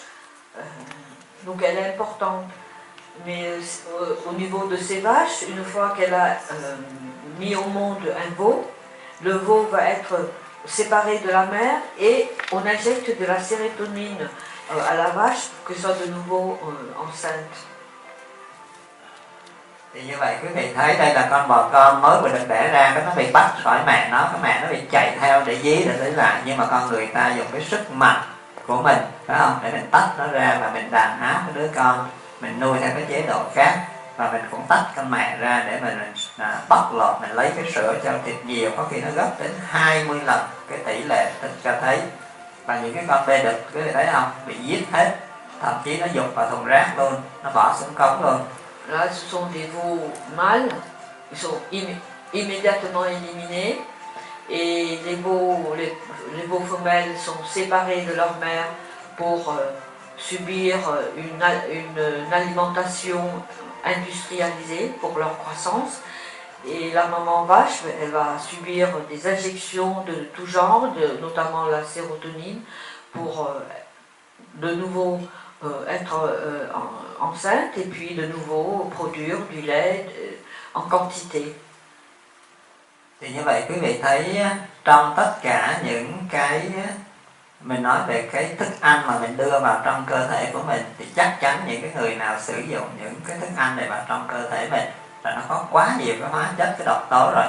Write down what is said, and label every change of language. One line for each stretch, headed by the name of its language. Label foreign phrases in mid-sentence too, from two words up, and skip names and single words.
French: Donc elle est importante. Mais au niveau de ces vaches, une fois qu'elle a mis au monde un veau, le veau va être séparé de la mère et on injecte de la sérotonine à la vache pour qu'elle soit de nouveau enceinte.
Vietnamese: Thì như vậy quý vị thấy đây là con bò con mới vừa được đẻ ra, nó bị bắt khỏi mẹ nó, cái mẹ nó bị chạy theo để dí để lấy lại, nhưng mà con người ta dùng cái sức mạnh của mình, phải không, để mình tách nó ra và mình đàn áp cái đứa con, mình nuôi theo cái chế độ khác, và mình cũng tách con mẹ ra để mình bóc lột, mình lấy cái sữa cho thịt nhiều, có khi nó gấp đến 20 lần cái tỷ lệ cho thấy. Và những cái con bê đực quý vị thấy không, bị giết hết, thậm chí nó dục vào thùng rác luôn, nó bỏ xuống cống luôn. Là,
French: ce sont des veaux mâles, ils sont immédiatement éliminés, et les veaux femelles sont séparés de leur mère pour subir une alimentation industrialisée pour leur croissance. Et la maman vache, elle va subir des injections de tout genre, notamment la sérotonine, pour de nouveau être enceinte et puis de nouveau produire du lait en quantité.
Vietnamese: Thì như vậy quý vị thấy trong tất cả những cái mình nói về cái thức ăn mà mình đưa vào trong cơ thể của mình, thì chắc chắn những cái người nào sử dụng những cái thức ăn này vào trong cơ thể mình là nó có quá nhiều cái hóa chất, cái độc tố rồi.